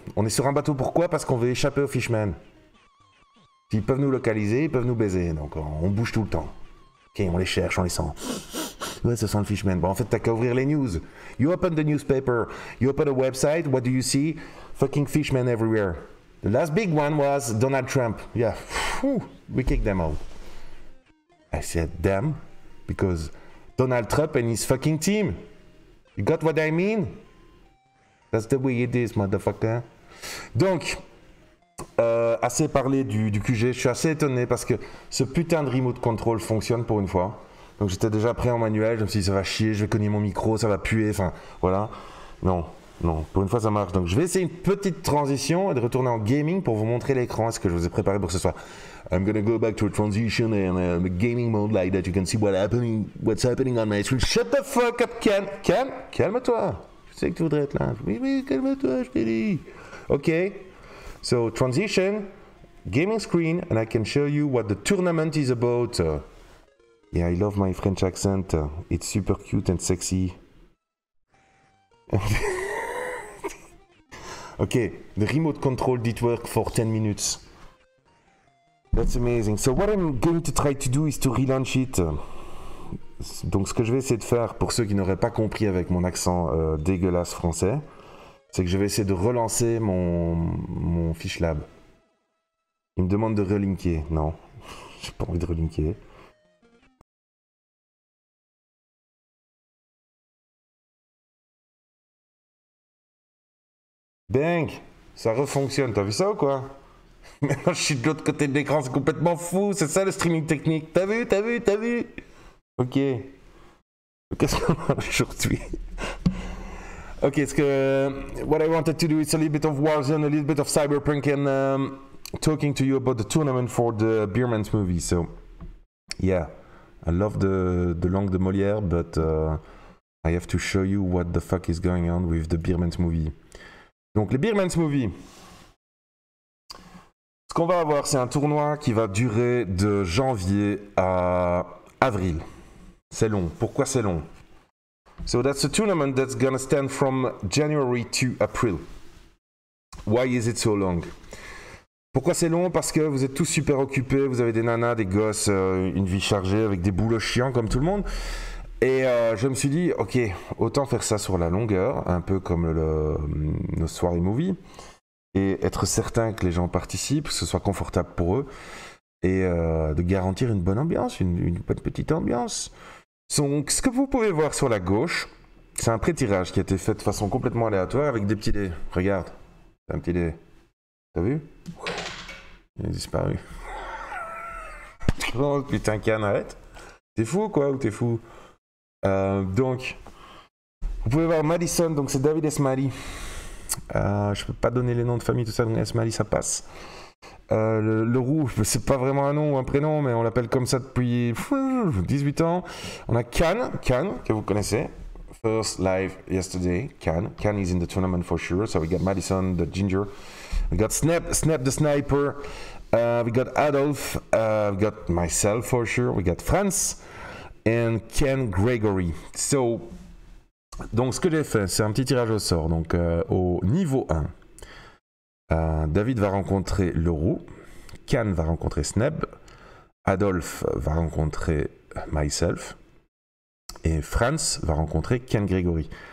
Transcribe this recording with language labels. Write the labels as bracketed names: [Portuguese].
[French] On est sur un bateau, pourquoi? Parce qu'on veut échapper aux Fishmen. Ils peuvent nous localiser, ils peuvent nous baiser. Donc on bouge tout le temps. Ok, on les cherche, on les sent. Ouais, ça sent le Fishman. Bon, en fait, t'as qu'à ouvrir les news. [English] You open the newspaper, you open a website, what do you see? Fucking Fishmen everywhere. The last big one was Donald Trump. Yeah, we kicked them out. I said them because Donald Trump and his fucking team. You got what I mean? That's the way it is, motherfucker. [French] Donc, assez parlé du QG, je suis assez étonné parce que ce putain de remote control fonctionne pour une fois. Donc j'étais déjà prêt en manuel, je me suis dit ça va chier, je vais cogner mon micro, ça va puer, enfin voilà. Non, pour une fois ça marche. Donc je vais essayer une petite transition et de retourner en gaming pour vous montrer l'écran, ce que je vous ai préparé pour ce soir. [English] I'm gonna go back to a transition and a gaming mode like that you can see what's happening on my screen. Shut the fuck up, Ken. Ken, [French] calme-toi. Je sais que tu voudrais être là. Oui, calme-toi, je t'ai dit. Ok. [English] So transition, gaming screen, and I can show you what the tournament is about. Yeah, I love my French accent. It's super cute and sexy. Okay, the remote control did work for 10 minutes. That's amazing. So what I'm going to try to do is to relaunch it. [French] Donc ce que je vais essayer de faire, pour ceux qui n'auraient pas compris avec mon accent dégueulasse français, c'est que je vais essayer de relancer mon Fish Lab. Il me demande de relinker. Non, j'ai pas envie de relinker. Bang! Ça refonctionne, t'as vu ça ou quoi? Maintenant je suis de l'autre côté de l'écran, c'est complètement fou, c'est ça le streaming technique. T'as vu? Ok. Qu'est-ce qu'on a aujourd'hui? [English] Okay, what I wanted to do is a little bit of Warzone, a little bit of Cyberpunk, and talking to you about the tournament for the Beermans movie. So, yeah, I love the langue de Molière, but I have to show you what the fuck is going on with the Beermans movie. [French] Donc, les Beermans movie. Ce qu'on va avoir, c'est un tournoi qui va durer de janvier à avril. C'est long. Pourquoi c'est long? [English] So that's a tournament that's gonna stand from January to April. Why is it so long? [French] Pourquoi c'est long? Parce que vous êtes tous super occupés, vous avez des nanas, des gosses, une vie chargée avec des boulots chiants comme tout le monde. Et je me suis dit, ok, autant faire ça sur la longueur, un peu comme nos soirées movie, et être certain que les gens participent, que ce soit confortable pour eux, et de garantir une bonne ambiance, une bonne petite ambiance. Donc, ce que vous pouvez voir sur la gauche, c'est un pré-tirage qui a été fait de façon complètement aléatoire avec des petits dés. Regarde, c'est un petit dé. T'as vu? Il a disparu. Oh putain, Can, arrête. T'es fou quoi ou t'es fou? Donc, vous pouvez voir Madison, donc c'est David Esmali. Je peux pas donner les noms de famille, tout ça, donc Esmali ça passe. Le roux, c'est pas vraiment un nom ou un prénom, mais on l'appelle comme ça depuis 18 ans. On a Can, que vous connaissez. [English] First live yesterday, Can is in the tournament for sure. So we got Madison, the ginger. We got Snap the sniper. We got Adolf. We got myself for sure. We got Franz and Ken Gregory. [French] So, donc ce que j'ai fait, c'est un petit tirage au sort. Donc au niveau 1, David va rencontrer le roux. Can va rencontrer Sneb. Adolphe va rencontrer myself. Et Franz va rencontrer Ken Gregory.